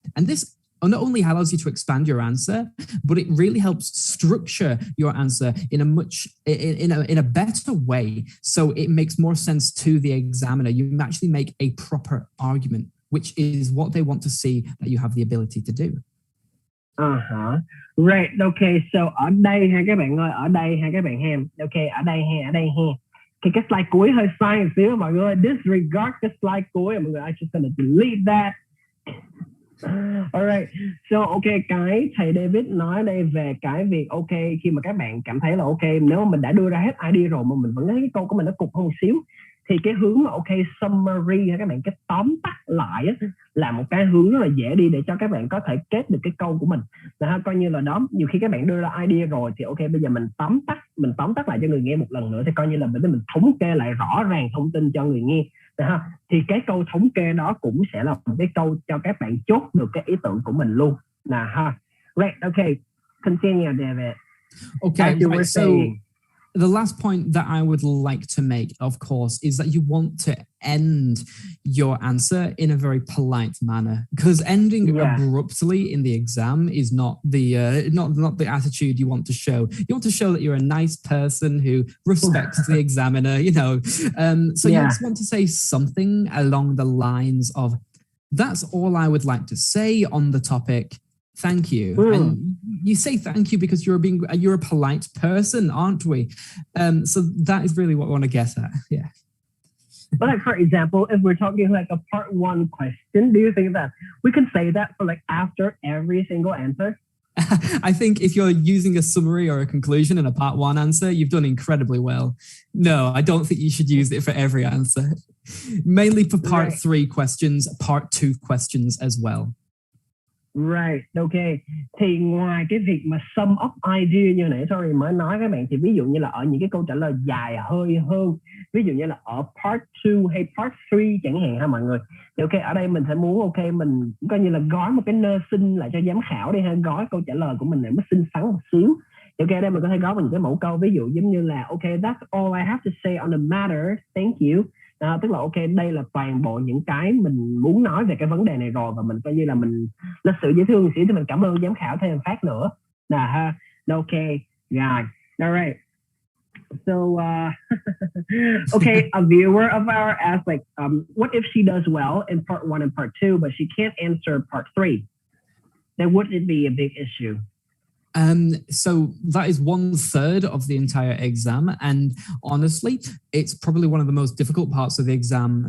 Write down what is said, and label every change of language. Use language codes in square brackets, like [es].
[en] And this not only allows you to expand your answer, but it really helps structure your answer in a better way, so it makes more sense to the examiner. You actually make a proper argument, which is what they want to see that you have the ability to do. Right, okay, so [vi] ở đây ha các bạn ơi, ở đây ha các bạn ha. Ok, ở đây ha. Cái slide cuối hơi sai một xíu mọi người, [en] disregard [vi] cái slide cuối mọi người, [en] I just gonna delete that. [vi] Alright, so ok, cái thầy David nói đây về cái việc ok, khi mà các bạn cảm thấy là ok, nếu mà mình đã đưa ra hết idea rồi mà mình vẫn thấy cái câu của mình nó cục hơn một xíu, thì cái hướng mà ok summary ha các bạn, cái tóm tắt lại á, là một cái hướng rất là dễ đi để cho các bạn có thể kết được cái câu của mình. Là coi như là đó, nhiều khi các bạn đưa ra idea rồi thì ok, bây giờ mình tóm tắt lại cho người nghe một lần nữa, thì coi như là mình thống kê lại rõ ràng thông tin cho người nghe. Thì cái câu thống kê đó cũng sẽ là một cái câu cho các bạn chốt được cái ý tưởng của mình luôn. [en] Right, okay, continue, David. Okay, right, so the last point that I would like to make, of course, is that you want to end your answer in a very polite manner, because ending abruptly in the exam is not the not the attitude you want to show. You want to show that you're a nice person who respects the examiner, you know. So you just want to say something along the lines of, "That's all I would like to say on the topic. Thank you." And you say thank you because you're a polite person, aren't we? So that is really what I want to get at. Yeah. But like, for example, if we're talking like a part one question, do you think that we can say that for like after every single answer? I think if you're using a summary or a conclusion in a part one answer, you've done incredibly well. No, I don't think you should use it for every answer. Mainly for part three questions, part two questions as well. Right, ok. [vi] Thì ngoài cái việc mà [en] sum up idea [vi] như nãy [en] sorry [vi] mới nói các bạn, thì ví dụ như là ở những cái câu trả lời dài hơi hơn, ví dụ như là ở part 2 hay part 3 chẳng hạn ha mọi người. Thì ok, ở đây mình sẽ muốn ok mình coi như là gói một cái nơ xin lại cho giám khảo đi ha, gói câu trả lời của mình để nó xinh xắn một xíu. Thì ok, đây mình có thể gói vào những cái mẫu câu ví dụ giống như là ok, [en] that's all I have to say on the matter, thank you. [vi] Tức là ok, đây là toàn bộ những cái mình muốn nói về cái vấn đề này rồi, và mình coi như là mình lịch sự dễ thương một xíu thì mình cảm ơn giám khảo thêm phát nữa là ha. [en] Ok, [vi] rồi, [en] alright. So okay, a viewer of ours asked like, what if she does well in part 1 and part 2, but she can't answer part 3? Then would it be a big issue? So that is 1/3 of the entire exam, and honestly, it's probably one of the most difficult parts of the exam.